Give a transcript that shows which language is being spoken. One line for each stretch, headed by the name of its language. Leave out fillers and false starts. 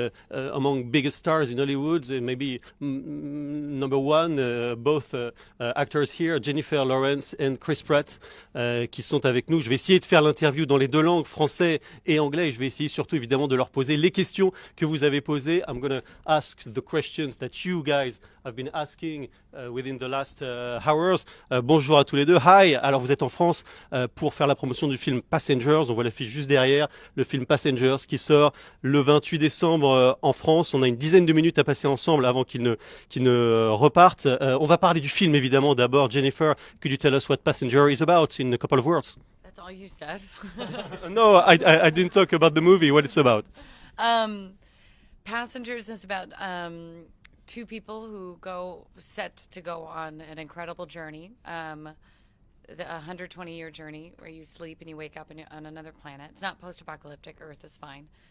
English: Among biggest stars in Hollywood, maybe number one, both actors here, Jennifer Lawrence and Chriss Pratt,
French: qui sont avec nous. Je vais essayer de faire l'interview dans les deux langues, français et anglais. Et je vais essayer surtout évidemment de leur poser les questions que vous avez posées.
English: I'm going to ask the questions that you guys have been asking within the last hours.
French: Bonjour à tous les deux.
English: Hi.
French: Alors vous êtes en France pour faire la promotion du film Passengers. On voit l'affiche juste derrière, le film Passengers qui sort le 28 décembre en France. On a une dizaine de minutes à passer ensemble avant qu'il ne repartent. On va parler du film évidemment. D'abord, Jennifer,
English: could you tell us what Passenger is about in a couple of words? That's all you said. No, I didn't talk about the movie, what it's about. Passengers is about two people who go set to go on an incredible journey, a 120-year journey where you sleep and you wake up on another planet. It's not post-apocalyptic. Earth is fine.